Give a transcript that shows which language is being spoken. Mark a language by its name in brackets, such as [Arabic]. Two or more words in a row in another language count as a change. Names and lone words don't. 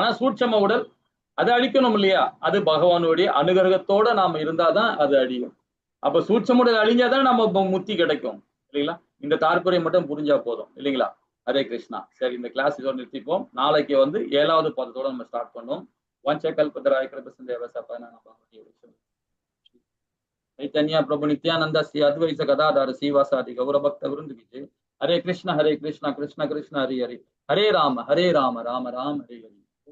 [Tamil] ஆனா சூட்சம உடல் அதை அழிக்கணும் இல்லையா? அது பகவானுடைய அனுகிரகத்தோட நாம இருந்தாதான் அது அழியும். அப்ப சூட்சம உடல் அழிஞ்சாதான் நம்ம முக்தி கிடைக்கும் இல்லைங்களா? இந்த தாற்பயம் மட்டும் புரிஞ்சா போதும் இல்லைங்களா? [Sanskrit] हरे कृष्ण. [Tamil] சரி, இந்த கிளாஸ் இதோட நிறுத்திப்போம். நாளைக்கு வந்து 7வது பாதத்தோட நம்ம ஸ்டார்ட் பண்ணுவோம். [Sanskrit] வஞ்சகல்பதராய चैतन्य प्रभु नित्यानंद श्री अद्वैत गदाधर श्रीवासादि गौरभक्त वृंद विजय। हरे कृष्ण कृष्ण कृष्ण हरे हरे, हरे राम राम राम हरे हरे।